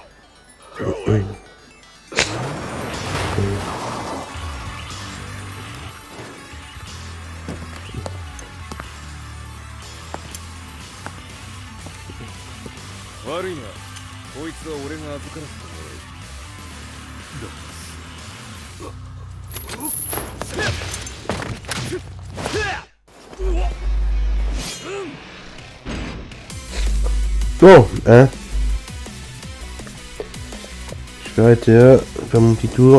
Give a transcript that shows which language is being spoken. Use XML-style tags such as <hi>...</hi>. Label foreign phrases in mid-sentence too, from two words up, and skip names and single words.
<en>Do it!</en> <ja>悪いな。こいつは俺が預からせてもらう。</ja> <fr>Bon, hein. Je vais arrêter là, faire mon petit tour.</fr>